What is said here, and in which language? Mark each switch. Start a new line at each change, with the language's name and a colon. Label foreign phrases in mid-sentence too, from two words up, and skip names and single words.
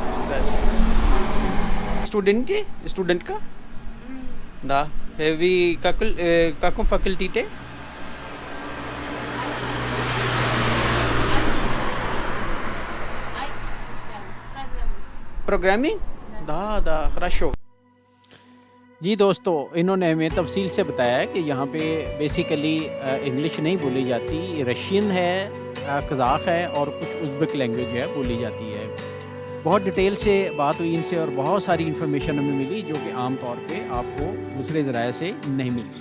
Russian: Студентка? Да. Вы каком факультете? IT-специалист, программист. Программинг? Да, хорошо.
Urdu: جی دوستو، انہوں نے ہمیں تفصیل سے بتایا ہے کہ یہاں پہ
English: basically English
Urdu: نہیں بولی جاتی، رشین ہے، قزاق ہے اور کچھ
English: Uzbek language
Urdu: ہے بولی جاتی ہے۔ بہت ڈیٹیل سے بات ہوئی ان سے اور بہت ساری انفارمیشن ہمیں ملی جو کہ عام طور پہ آپ کو دوسرے ذرائع سے نہیں ملتی۔